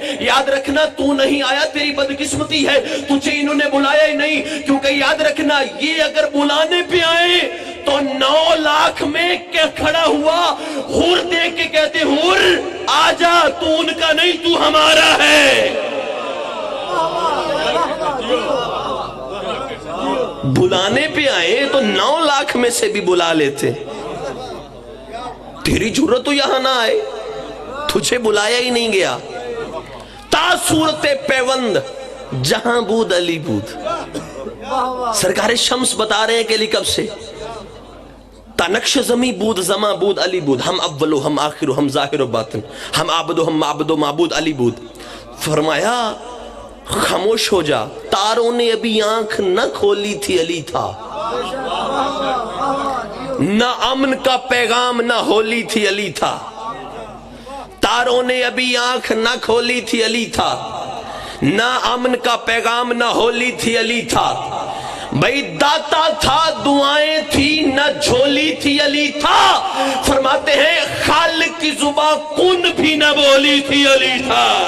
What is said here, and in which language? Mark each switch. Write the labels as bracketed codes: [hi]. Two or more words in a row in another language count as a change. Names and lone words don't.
[ur] یاد رکھنا تو نہیں آیا تیری بدقسمتی ہے، تجھے انہوں نے بلایا ہی نہیں، کیونکہ یاد رکھنا یہ اگر بلانے پہ آئے تو 9 لاکھ میں کیا کھڑا ہوا حور دیکھ کے کہتے حور آجا، تو ان کا نہیں تو ہمارا ہے۔ بلانے پہ آئے تو 9 لاکھ میں سے بھی بلا لیتے۔ تیری جرت تو یہاں نہ آئے، تجھے بلایا ہی نہیں گیا۔ [fa] تا صورت پیوند جہاں بود علی بود، [ur] سرکار شمس بتا رہے ہیں کہ علی کب سے [fa] تا نقش زمیں بود زماں بود علی بود، ہم اول و ہم آخر و ہم ظاہر و باطن، ہم عابد و ہم معبد و معبود علی بود۔ [ur] فرمایا خاموش ہو جا، تاروں نے ابھی آنکھ نہ کھولی تھی علی تھا، نہ امن کا پیغام نہ ہولی تھی علی تھا، تاروں نے ابھی آنکھ نہ کھولی تھی علی تھا، نہ امن کا پیغام نہ ہولی تھی علی تھا، بھئی داتا تھا دعائیں تھی نہ جھولی تھی علی تھا، فرماتے ہیں خالق کی زباں کن بھی نہ بولی تھی علی تھا۔